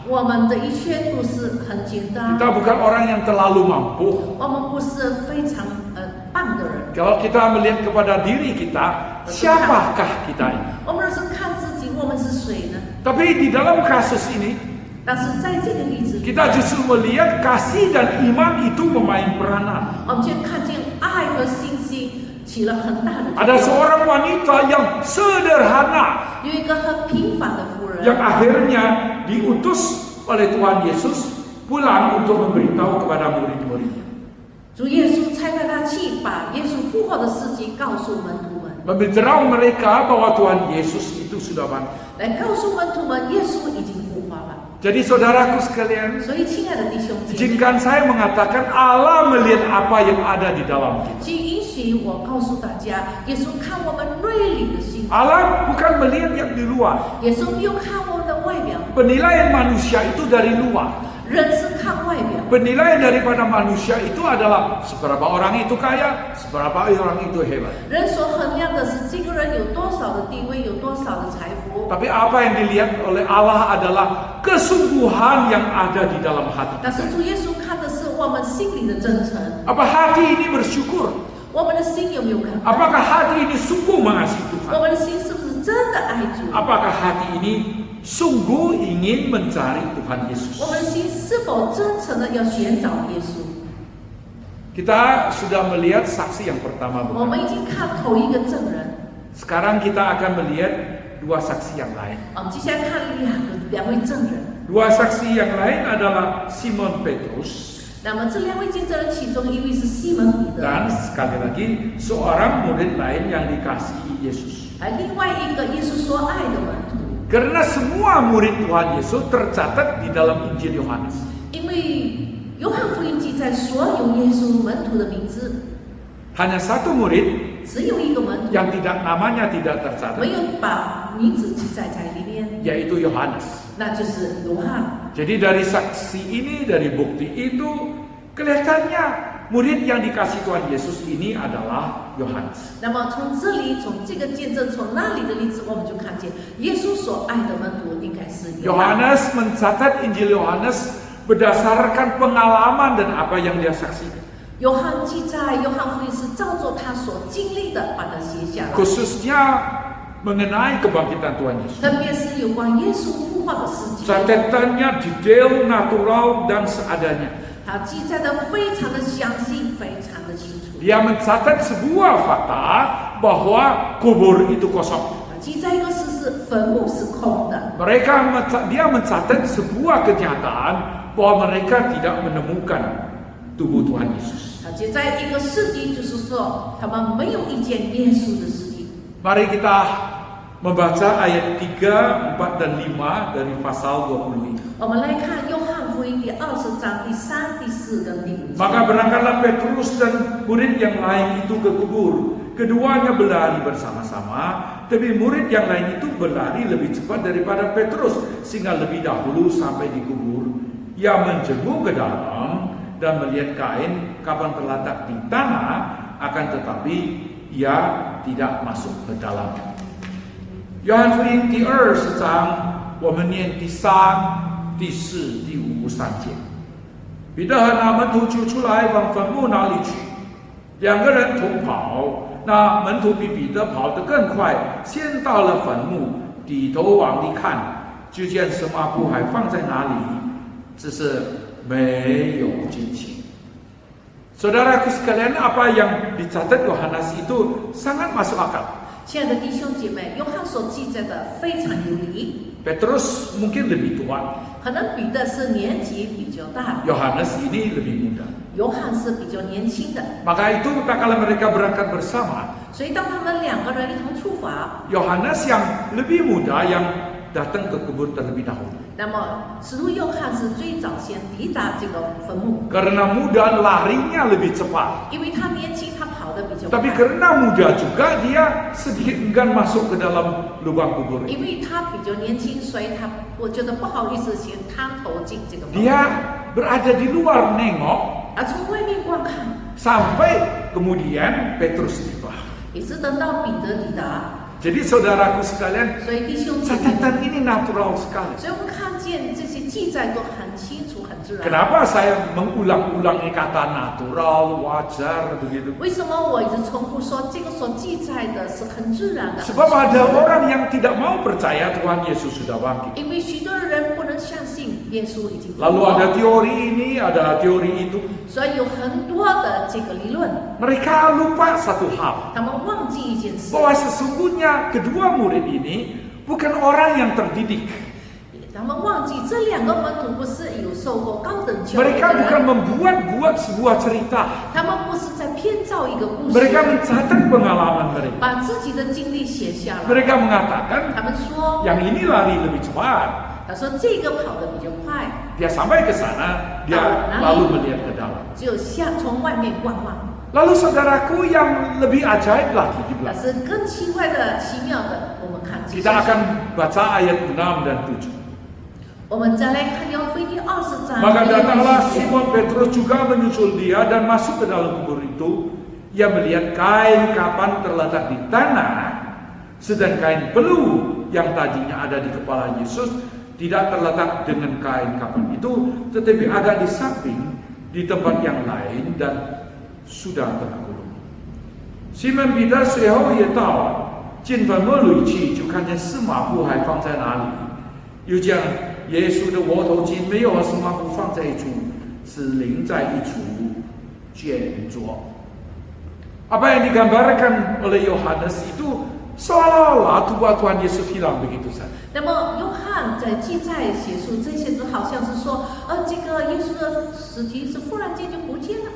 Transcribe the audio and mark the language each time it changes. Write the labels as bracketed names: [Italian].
[Chinese] 我们的一切都是很简单， [Indonesian] Kita bukan orang yang terlalu mampu. [Chinese] 我们不是非常棒的人， [Indonesian] Kalau kita melihat kepada diri kita, siapakah kita ini? [Chinese] 我们是看自己，我们是谁呢？ [Indonesian] Tapi di dalam kasus ini, [Chinese] 但是在这个例子里， [Indonesian] kita justru melihat kasih dan iman itu memain peranan. [Chinese] 我们却看见爱和信心起了很大的作 [Indonesian] Ada [Chinese] 用。 [Indonesian] seorang wanita yang sederhana [Chinese] 有一个很平凡的妇人， [Indonesian] yang akhirnya diutus oleh Tuhan Yesus pulang untuk memberitahu kepada murid-muridnya. [Chinese] 主耶稣差派他去把耶稣复活的事迹告诉门徒们， [Indonesian] Memberitahu mereka bahwa Tuhan Yesus itu sudah bangkit. [Chinese] 来告诉门徒们耶稣已经复活了。 [Indonesian] Jadi saudaraku sekalian, [Chinese] 所以，亲爱的弟兄姐妹， [Indonesian] izinkan saya mengatakan Allah melihat apa yang ada di dalam kita. [Chinese] 请允许我告诉大家，耶稣看我们内里的心， [Indonesian] Allah bukan melihat yang di luar. [Chinese] 耶稣没有看我们的外表， [Indonesian] Penilaian manusia itu dari luar. [Chinese] 人是看外表， [Indonesian] Penilaian daripada manusia itu adalah seberapa orang itu kaya, seberapa orang itu hebat. [Chinese] 人所衡量的是这个人有多少的地位，有多少的财富。 [Indonesian] Tapi apa yang dilihat oleh Allah adalah kesungguhan yang ada di dalam hati. [Chinese] 但是主耶稣看的是我们心里的真诚， [Indonesian] Apa hati ini bersyukur? [Chinese] 我们的心有没有感恩？ [Indonesian] Apakah hati ini sungguh mengasihi [Chinese] 我 [Indonesian] Tuhan? [Chinese] 们的心是不是真的爱主？ [Indonesian] Apakah hati ini sungguh ingin mencari Tuhan Yesus? [Chinese] 我们的心是否真诚的要寻找耶稣？ [Indonesian] Kita sudah melihat saksi yang pertama, [Chinese] 我 [Indonesian] bukan? [Chinese] 们已经看头一个证人， [Indonesian] Sekarang kita akan melihat dua saksi yang lain. [Chinese] 我们接下来看两位证人。 [Indonesian] Dua saksi yang lain adalah Simon Petrus [Chinese] 那么这两位见证人，其中一位是西门彼得， [Indonesian] dan sekali lagi seorang murid lain yang dikasihi Yesus. [Chinese] 另外一个耶稣所爱的门徒。 [Indonesian] Karena semua murid Tuhan Yesus tercatat di dalam Injil Yohanes. [Chinese] 因为约翰福音记载所有耶稣门徒的名字， [Indonesian] Hanya satu murid [Chinese] 只有一个门徒 [Indonesian] yang namanya tidak tercatat, [Chinese] 没有把名字记载在里面， [Indonesian] yaitu Yohanes. [Chinese] 那就是约翰。 [Indonesian] Jadi dari saksi ini, dari bukti itu, kelihatannya murid yang dikasih Tuhan Yesus ini adalah Yohanes. [Chinese] 那么从这里，从这个见证，从那里的例子，我们就看见耶稣所爱的门徒应该是约翰。 [Indonesian] Yohanes mencatat Injil Yohanes berdasarkan pengalaman dan apa yang dia saksikan. [Chinese] 约翰记载约翰福音是照着他所经历的把它写下来， [Indonesian] Khususnya mengenai kebangkitan Tuhan Yesus. [Chinese] 特别是有关耶稣复活的事迹， [Indonesian] Catatannya detail, natural, dan seadanya. [Chinese] 他记载的非常的详细，非常的清楚。 [Indonesian] Dia mencatat sebuah fakta bahwa kubur itu kosong. [Chinese] 记载一个事实，坟墓是空的。 [Indonesian] Dia mencatat sebuah kenyataan bahwa mereka tidak menemukan tubuh Tuhan Yesus. [Chinese] 他记载一个事迹，就是说他们没有遇见耶稣的事迹。 [Indonesian] Mari kita membaca ayat 3, 4, dan 5 dari pasal 20 ini. [Chinese] 我们来看约翰福音第20章第3、第4跟第5节。 [Indonesian] Maka berangkatlah Petrus dan murid yang lain itu ke kubur. keduanya berlari bersama-sama, tapi murid yang lain itu berlari lebih cepat daripada Petrus, sehingga lebih dahulu sampai di kubur. Ia menjenguk ke dalam dan melihat kain kapan terletak di tanah, akan tetapi ia tidak masuk ke dalam. [Chinese] 约翰福音第20章，我们念第3、第4、第5、3节。彼得和那门徒就出来往坟墓那里去，两个人同跑。那门徒比彼得跑得更快，先到了坟墓，低头往里看，就见什么布还放在那里，只是没有进去。 [Indonesian] Saudaraku sekalian, apa yang dicatat Yohanes itu sangat masuk akal. [Chinese] 亲爱的弟兄姐妹，约翰所记载的非常有理。 [Indonesian] Petrus mungkin lebih tua, [Chinese] 可能彼得是年纪比较大的， [Indonesian] Yohanes ini lebih muda. [Chinese] 约翰是比较年轻的。 [Indonesian] Maka itu tak kala mereka berangkat bersama, [Chinese] 所以当他们两个人一同出发， [Indonesian] Yohanes yang lebih muda yang datang ke kubur terlebih dahulu. [Chinese] 那么使徒约翰是最早先抵达这个坟墓， [Indonesian] Karena muda larinya lebih cepat. [Chinese] 因为他年轻，他跑得比较 [Indonesian] Tapi [Chinese] 快， [Indonesian] karena muda juga dia sedikit enggan masuk ke dalam lubang kubur. [Chinese] 因为他比较年轻，所以我觉得不好意思先探头进这个坟墓， [Indonesian] Dia berada di luar nengok [Chinese] 而从外面观看， [Indonesian] sampai kemudian Petrus tiba. [Chinese] 也是等到彼得抵达。 [Indonesian] Jadi saudaraku sekalian, [Chinese] 所以弟兄姐妹， [Indonesian] catatan ini natural sekali. [Chinese] 所以我们看见这些记载都很清楚、很自然。 [Indonesian] Kenapa saya mengulang-ulang kata natural, wajar begitu? [Chinese] 为什么我一直重复说这个所记载的是很自然的？ [Indonesian] Sebab ada orang yang tidak mau percaya Tuhan Yesus sudah bangkit. [Chinese] 因为许多人不能相信耶稣已经复 [Indonesian] Lalu ada [Chinese] 活， [Indonesian] teori ini, ada teori itu. [Chinese] 所以有很多的这个理论， [Indonesian] Mereka lupa satu hal, [Chinese] 他们忘记一件事， [Indonesian] bahwa sesungguhnya kedua murid ini bukan orang yang terdidik. [Chinese] 他们忘记这两个门徒不是有受过高等教育 [Indonesian] Mereka [Chinese] 的 [Indonesian] bukan [Chinese] 人， [Indonesian] membuat sebuah cerita. [Chinese] 他们不是在编造一个故 [Indonesian] Mereka [Chinese] 事， [Indonesian] mencatat pengalaman mereka. [Chinese] 把自己的经历写下来。 [Indonesian] Mereka mengatakan [Chinese] 他们说， [Indonesian] yang ini lari lebih cepat. [Chinese] 他说这个跑得比较快， [Indonesian] Dia sampai ke sana, dia lalu melihat ke dalam. [Chinese] 只有从外面观望。 [Indonesian] Lalu saudaraku yang lebih ajaib lagi di [Chinese] 但 [Indonesian] belakang. [Chinese] 是更奇怪的、奇妙的，我们看接 [Indonesian] Kita [Chinese] 下去 [Indonesian] akan baca ayat 6 dan 7. [Chinese] 我们再来看约翰福音第20章。 [Indonesian] Maka datanglah [Chinese] 第一节 [Indonesian] Simon Petrus juga menyusul dia dan masuk ke dalam kubur itu. Ia melihat kain kapan terletak di tanah, sedang kain peluh yang tadinya ada di kepala Yesus tidak terletak dengan kain kapan itu, tetapi agak di samping di tempat yang lain dan sudah tergulung. [Chinese] Simon Peter 随后也到了，进坟墓里去，就看见四麻布还放在那里，又将耶稣的窝头巾没有和四麻布放在一处，是淋在一处卷着。 [Indonesian] Apa yang digambarkan oleh Yohanes itu seolah-olah tubuh Tuhan Yesus hilang begitu saja. [Chinese] 那么约翰在记载写出这些，就好像是说，这个耶稣的尸体是忽然间就不见了。